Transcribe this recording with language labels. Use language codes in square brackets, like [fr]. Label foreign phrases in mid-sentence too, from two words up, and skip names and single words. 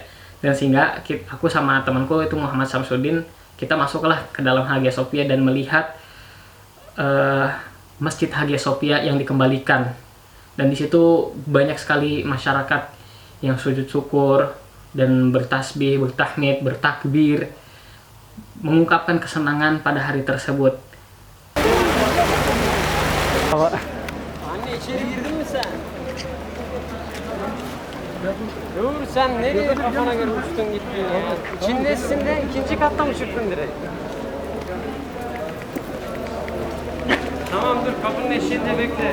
[id] Dan sehingga aku sama temanku itu Muhammad Samsudin, kita masuklah ke dalam Hagia Sophia dan melihat Masjid Hagia Sophia yang dikembalikan. Dan di situ banyak sekali masyarakat yang sujud syukur dan bertasbih, bertahmid, bertakbir, mengungkapkan kesenangan pada hari tersebut. [tr] Anne içeri girdin mi sen? Dur sen nereye kafana göre uçtun gittin ya? İçindesin de ikinci katta mı çıktın direkt? Tamam dur kapının eşiğinde bekle.